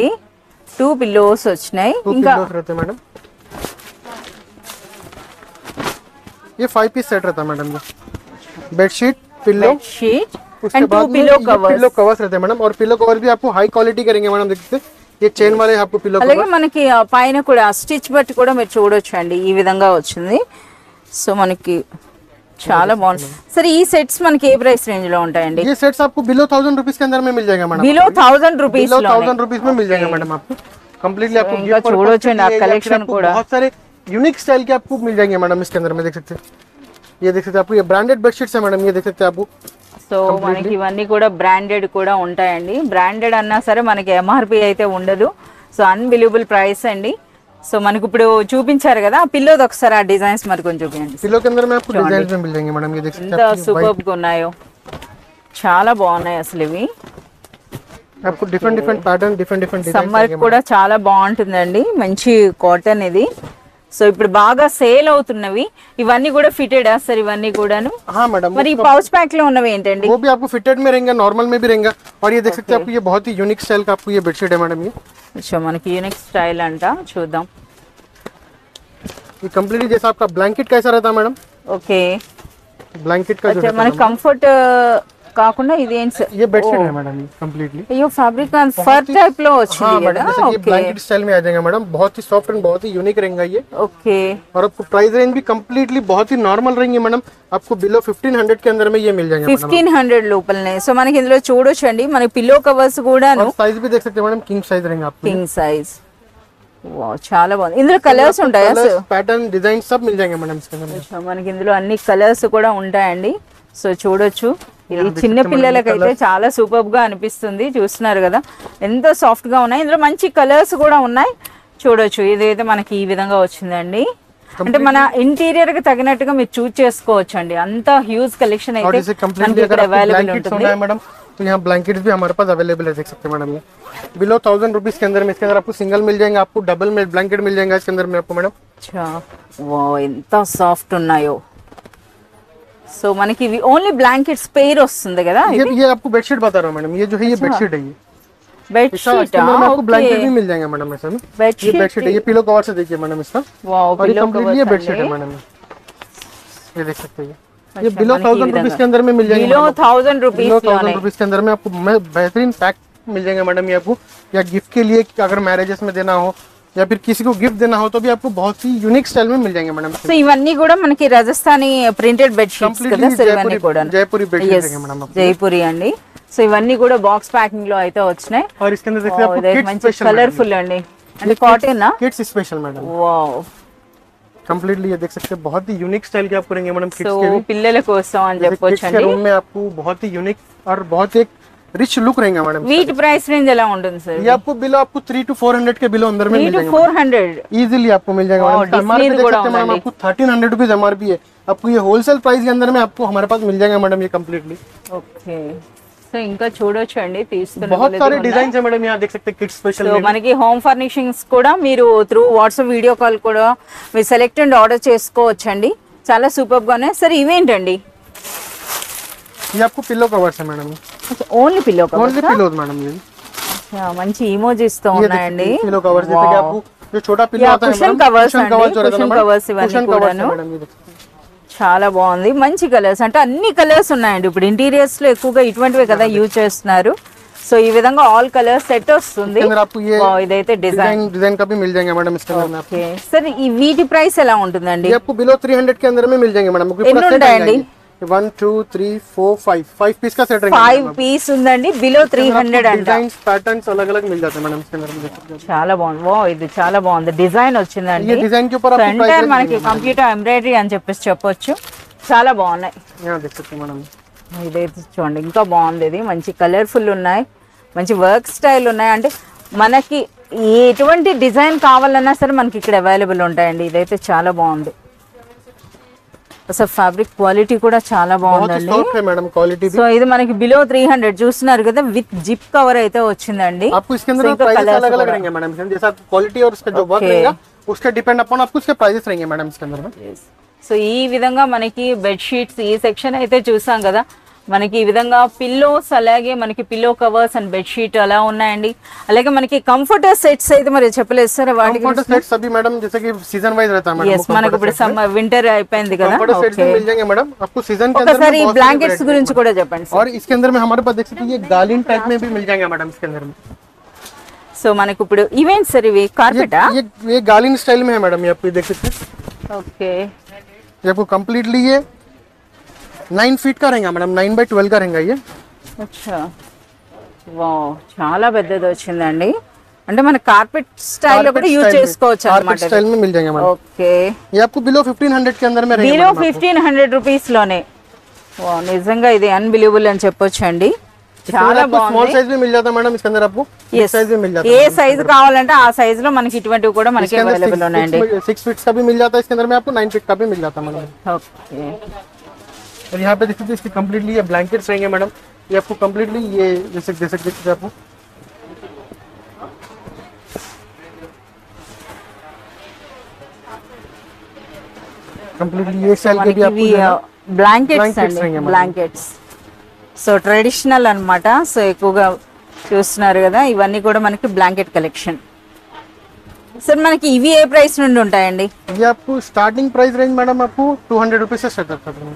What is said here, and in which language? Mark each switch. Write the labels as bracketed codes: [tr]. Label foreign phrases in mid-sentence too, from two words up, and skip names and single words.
[te] 2 పిల్లోస్ వచ్చినాయి. ఇంకా [hi] रहते हैं मैडम. ये 5 पीस सेट रहता है मैडम. ये बेडशीट, पिलो, शीट उसके एंड 2 बाद [en] pillow covers. pillow covers [hi] रहते हैं मैडम. और [en] pillow cover [hi] भी आपको [en] high quality [hi] करेंगे मैडम. देखते ये चेन वाले आपको पिलो [te] అలాగే మనకి పైన కూడా స్టిచ్ బట్టి కూడా మీరు చూడొచ్చు అండి, ఈ విధంగా వచ్చింది. సో మనకి చాలా బాగుంది. సరే ఈ సెట్స్ మనకి ఏ [en] price range [te] లో ఉంటాయండి? [hi] ये सेट्स आपको [en] below 1000 rupees [hi] के अंदर में मिल जाएगा मैडम. [en] below 1000 rupees [hi] बिलो [te] లో [hi] 1000 रुपीज में मिल जाएगा मैडम आपको. कंप्लीटली आपको [te] ఇంకా చూడొచ్చండి ఆ కలెక్షన్ కూడా [hi] बहुत सारे [en] unique style [hi] के आपको मिल जाएंगे मैडम. इसके अंदर में देख सकते हैं, ये देख सकते हैं आपको ये [en] branded bedsheets [hi] है मैडम. ये देख सकते हैं आपको. [te] సో మనకి ఇవన్నీ కూడా బ్రాండెడ్ కూడా ఉంటాయండి. బ్రాండెడ్ అన్నా సరే మనకి ఎంఆర్పి అయితే ఉండదు. సో [en] unbelievable price [te] అండి. సో మనకి ఇప్పుడు చూపించారు కదా ఆ పిల్లోది ఒకసారి ఆ డిజైన్స్ మరి కొంచెం చూపించండి. [hi] पिलो के अंदर में आपको डिजाइन में मिल जाएंगे मैडम, ये देख सकते [te] ఎంత సూపర్ గా ఉన్నాయో, చాలా బాగున్నాయి అసలు ఇవి. [en] हैं आपको different different pattern different different [te] సమ్మర్ కూడా చాలా బాగుంటుందండి, మంచి కాటన్ ఇది. సో ఇప్పుడు బాగా సేల్ అవుతున్నవి ఇవన్నీ కూడా ఫిటెడ్ సార్, ఇవన్నీ కూడాను. [hi] हाँ मैडम, [te] మరి ఈ పౌచ్ ప్యాక్ లో ఉన్నవి ఏంటండి? [hi] वो भी आपको फिटेड में रहेंगे, नॉर्मल में भी रहेगा. और ये देख सकते हैं आपको ये बहुत ही [en] unique style [hi] का आपको ये बेडशीट है मैडम. [te] సో మనకి [en] unique style [te] అంట, చూద్దాం. [hi] ये कंप्लीटली जैसा आपका ब्लैंकेट कैसा रहता है मैडम, [te] ఓకే [hi] ब्लैंकेट का जो रहता [te] మనకి కంఫర్ట్ కాకుండా ఇది ఏంటి సార్? [hi] है, ये बेडशीट है मैडम कंप्लीटली. [te] అయ్యో [en] fabric fur type [te] లో [hi] हाँ [te] వచ్చింది [hi] मैडम, [te] కదా. [hi] जैसे कि ये [te] ఓకే [hi] ब्लैंकेट स्टाइल में आ जाएगा मैडम, बहुत ही सॉफ्ट एंड बहुत ही यूनिक रहेगा ये. [te] ఓకే [hi] और आपको [en] price range [hi] भी कंप्लीटली बहुत ही नॉर्मल रहेंगे मैडम, आपको बिलो 1500 के अंदर में ये मिल जाएंगे मैडम. [te] 1500 లోపలనే. సో మనకి ఇందులో చూడొచ్చండి, మనకి [en] pillow covers [te] కూడాను [hi] और साइज भी देख सकते हैं मैडम, [en] king size [hi] रहेंगे आपको. [en] king size. [te] వావ్ చాలా బాగుంది. ఇందులో కలర్స్ ఉంటాయా సార్? [en] pattern design [hi] सब मिल जाएंगे मैडम इसके अंदर में. [te] సో మనకి ఇందులో అన్ని కలర్స్ కూడా ఉంటాయండి. సో చూడొచ్చు, ఇది చిన్న పిల్లలకైతే చాలా సూపర్ గా అనిపిస్తుంది. చూస్తున్నారు కదా ఎంత సాఫ్ట్ గా ఉన్నాయి, ఇందులో మంచి కలర్స్ కూడా ఉన్నాయి. చూడొచ్చు, ఇదైతే మనకి ఈ విధంగా వచ్చిందండి. అంటే మన ఇంటీరియర్ కి తగినట్టుగా మీరు చూస్ చేసుకోవచ్చు అండి, అంత [en] huge collection [hi] और [te] అయితే [hi] जैसे [te] మనకి [hi] कंप्लीटली [te] ఇక్కడ [hi] अगर आपको [te] అవైలబుల్ [hi] ब्लैंकेट्स [te] ఉంటుంది. [hi] होना है मैडम, तो यहाँ ब्लैंकेट्स भी हमारे पास अवेलेबल है, देख सकते हैं मैडम. ये बिलो 1000 रुपीज के अंदर में इसके अंदर आपको सिंगल मिल जाएंगे, आपको डबल में ब्लैंकेट मिल जाएगा इसके अंदर में आपको मैडम. [te] వావ్ ఎంత సాఫ్ట్ ఉన్నాయో. సో మనకి ఇవి [en] only blankets pair [te] వస్తుంది కదా. [hi] ये आपको बेडशीट बता रहा हूँ मैडम, ये जो है ये बेडशीट है. ये [te] బెడ్షీట్ [hi] इसके अंदर में आपको ब्लैंकेट भी मिल जाएंगे मैडम ऐसा में. ये बेडशीट है, ये [en] pillow cover [hi] से देखिए मैडम इसका. [te] వావ్ [hi] और ये [te] పిల్లో [hi] कंप्लीटली ये बेडशीट है मैडम, ये देख सकते हैं. ये बिलो 1000 रुपीज के अंदर में मिल जाएंगे [te] బిలో [hi] मैडम. 1000 बिलो [te] రూపీస్ [hi] 1000 रुपीज के अंदर में आपको बेहतरीन पैक मिल जाएंगे मैडम. ये आपको या गिफ्ट के लिए अगर मैरिजेस में देना हो या फिर किसी को गिफ्ट देना हो तो भी आपको बहुत ही यूनिक स्टाइल में मिल जाएंगे मैडम. [te] సో ఇవన్నీ కూడా మనకి రాజస్థానీ [en] printed bed sheets [te] కదా [hi] कंप्लीटली [te] సార్, ఇవన్నీ కూడా [hi] जयपुरी बेडशीट रहेंगे मैडम आपको. [te] జైపూరి అండి. సో ఇవన్నీ కూడా [en] box packing [te] లో అయితే వచ్చినాయి. [hi] और इसके अंदर देखिए आपको किड्स [te] మంచి [hi] स्पेशल [te] కలర్ఫుల్ అండి, అంటే కాటన్ నా [en] kids special [hi] मैडम. [te] వావ్. [hi] कंप्लीटली ये देख सकते हैं, बहुत ही [en] unique style [hi] के आपको रहेंगे मैडम [te] సో [hi] किड्स के भी. [te] పిల్లల కోసం అని [hi] जैसे [te] చెప్పొచ్చు [hi] किड्स के [te] అండి. [hi] रूम में आपको बहुत ही यूनिक और बहुत एक [en] rich look [hi] रहेगा मैडम. [te] వీటి ప్రైస్ రేంజ్ ఎలా ఉంటుంది సార్? [hi] ये आपको बिलो आपको 3 to 400 के बिलो अंदर में 3 मिल to जाएंगे 400. इजीली आपको मिल जाएगा और मैडम. एमआरपी Disney देख [te] కూడా [hi] सकते हैं मैडम, [te] ఉందండి. [hi] आपको 1300 रुपीज एमआरपी है. आपको ये [en] wholesale price [hi] के अंदर में आपको हमारे पास मिल जाएगा मैडम ये कंप्लीटली. [te] ఓకే. సో ఇంకా చూడొచ్చు అండి, తీసుకున్న [hi] बहुत सारे डिजाइन है मैडम, यहाँ देख सकते हैं [en] kids special. [te] సో మనకి [en] home furnishings [te] కూడా మీరు [en] through WhatsApp video call [te] కూడా మీరు [en] select and order [te] చేసుకోవచ్చండి. చాలా సూపర్ గా ఉన్నాయి. సరే ఇవేంటండి? [hi] ये आपको [en] pillow covers [hi] है मैडम, [en] only pillow only pillows [hi] मैडम. ये [te] మంచి ఇమోజీస్ తో ఉన్నాయండి. [en] pillow covers [hi] जैसे कि आपको जो छोटा पिलो आता है cushion मैडम, covers cushion [te] अंడి, [hi] covers जो रहता है cushion मैडम, [te] covers ఇవన్నీ [en] cushion covers [te] కూడాను. [hi] है मैडम. ये देखिए [te] చాలా బాగుంది, మంచి కలర్స్, అంటే అన్ని కలర్స్ ఉన్నాయండి. ఇప్పుడు ఇంటీరియర్స్ లో ఎక్కువగా ఇటువంటివే కదా యూజ్ చేస్తున్నారు. సో ఈ విధంగా [en] all colour set [te] వస్తుంది. [hi] इसके अंदर आपको ये [te] ఇదైతే డిజైన్. [hi] डिजाइन का भी मिल जाएंगे मैडम इसके अंदर में. [te] ఓకే. సరే ఈ వీటి ప్రైస్ ఎలా ఉంటుందండి? [hi] ये आपको बिलो 300 के अंदर में मिल जाएंगे मैडम. [te] ఎన్ని ఉంటాయండి? [hi] 1 2 3 4 5 पीस का सेट रहेगा. [te] 5 పీస్ ఉందండి, బిలో 300 అంట. [en] design patterns [hi] अलग अलग मिल जाते हैं मैडम इसके अंदर में, देख सकते हैं. [te] చాలా బాగుంది. వా ఇది చాలా బాగుంది, డిజైన్ వచ్చిందండి. [hi] ये डिजाइन के ऊपर आपको [te] ఎంటైర్ [hi] प्राइस [te] మనకి [en] computer embroidery [te] అని చెప్పేసి చెప్పొచ్చు. చాలా బాగున్నాయి. [hi] यहाँ देख सकते हैं मैडम. [te] ఇదైతే చూడండి ఇంకా బాగుంది, ఇది మంచి కలర్ఫుల్ ఉన్నాయి, మంచి [en] work style [te] ఉన్నాయి. అంటే మనకి ఎటువంటి డిజైన్ కావాలన్నా సరే మనకి ఇక్కడ అవైలబుల్ ఉంటాయండి. ఇదైతే చాలా బాగుంది, అసలు [en] fabric quality [te] కూడా చాలా [hi] बहुत ही [te] బాగుందండి. [hi] सॉफ्ट है मैडम क्वालिटी भी. [te] సో ఇది మనకి బిలో 300 చూస్తున్నారు కదా, [en] with zip cover [te] అయితే వచ్చిందండి. [hi] आपको इसके अंदर प्राइसेस अलग अलग रहेंगे मैडम. जैसा क्वालिटी और उसका जो वर्क रहेगा उसका [en] depend upon [hi] आपको उसके प्राइसेस रहेंगे मैडम इसके अंदर में. [te] సో ఈ విధంగా మనకి [en] bed sheets [te] ఈ సెక్షన్ అయితే చూసాం కదా. మనకి ఈ విధంగా పిల్లోస్, అలాగే మనకి [en] pillow covers and bed sheet [te] అలా ఉన్నాయండి. అలాగే మనకి [en] comforter sets [te] అయితే మరి చెప్పలేదు సార్ వాటి [en] comforter sets [hi] सभी मैडम जैसे कि [en] season wise [hi] रहता है मैडम. [te] yes మనకి ఇప్పుడు [en] summer winter [te] అయిపోయింది కదా. [en] comforter sets [hi] भी मिल जाएंगे मैडम आपको सीजन के अंदर में. [te] ఒకసారి [hi] बहुत सारे [te] బ్లాంకెట్స్ varieties గురించి కూడా చెప్పండి సార్. [hi] और इसके अंदर में हमारे पास देख सकते हैं ये गालिन टाइप में भी मिल जाएंगे मैडम इसके अंदर में. [te] సో మనకి ఇప్పుడు ఈవెంట్స్ సార్, ఇవి కార్పెటా? [hi] ये गालिन स्टाइल में है मैडम. ये आप देख सकते हैं. [te] ఓకే. [hi] ये आपको कंप्लीटली ये 9 फीट का रहेगा मैडम, 9x12 का रहेगा ये. [te] అచ్చా, వావ్ చాలా పెద్దది వచ్చిందండి. అంటే మన [en] carpet style [te] లో కూడా యూజ్ చేసుకోవచ్చు [hi] कार्पेट [te] అన్నమాట. [hi] स्टाइल में मिल जाएंगे मैडम. [te] ఓకే. [hi] ये आपको बिलो 1500 के अंदर में रहेगा [te] బిలో [hi] मैडम आपको. [te] 1500 రూపీస్ లోనే. వావ్ నిజంగా ఇది అన్బిలీవబుల్ అని చెప్పొచ్చు అండి. చాలా బాగుంది [en] small size [hi] भी मिल जाता है मैडम इसके अंदर आपको साइज भी मिल जाता [te] ఏ సైజ్ కావాలంటే ఆ సైజ్ లో మనకి ఇటువంటివి కూడా మనకి అవైలబుల్ ఉన్నాయండి [hi] 6 फीट का भी मिल जाता है इसके अंदर में आपको 9 फीट का भी मिल जाता है मैडम [te] ఓకే [hi] और यहाँ पे देखिए तो इसकी कंप्लीटली ये ब्लैंकेट्स रहेंगे मैडम ये आपको कंप्लीटली ये जैसे दे सकते हैं आपको कंप्लीटली ये सेल के भी आपको [te] బ్లాంకెట్స్ అండి బ్లాంకెట్స్ సో ట్రెడిషనల్ అన్నమాట సో ఎక్కువగా చూస్తున్నారు కదా ఇవన్నీ కూడా మనకి [en] blanket collection [te] సార్ మనకి ఇవి ఏ ప్రైస్ నుండి ఉంటాయండి [hi] ये आपको [en] starting price range [hi] मैडम आपको 200 रुपीज से स्टार्ट होता है